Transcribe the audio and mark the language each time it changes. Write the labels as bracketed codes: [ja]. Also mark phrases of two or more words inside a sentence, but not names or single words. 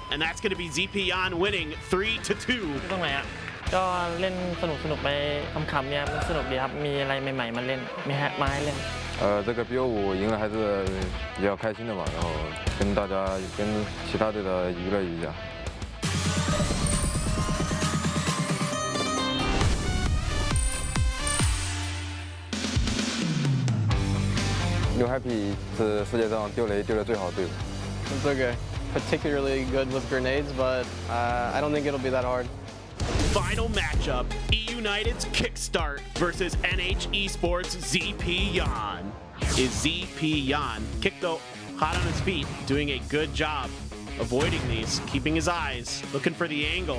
[en] And that's going to be ZP on winning 3-2. [th] ตรงไหนอ่ะ ก็เล่นสนุกไปคำๆเนี่ยมันสนุกดีครับ มีอะไรใหม่ๆมาเล่นมีมาให้เล่น [zh] 这个 BO5 赢了还是比较开心的嘛，然后跟大家跟其他队的娱乐一下。New Happy 是世界上丢雷丢得最好的队伍。 [en] It's okay. Particularly good with grenades, but I don't think it'll be that hard. Final matchup, E-United's Kickstart versus NH Esports ZP Yan. Is ZP Yan. Kick though, hot on his feet, doing a good job avoiding these, keeping his eyes, looking for the angle.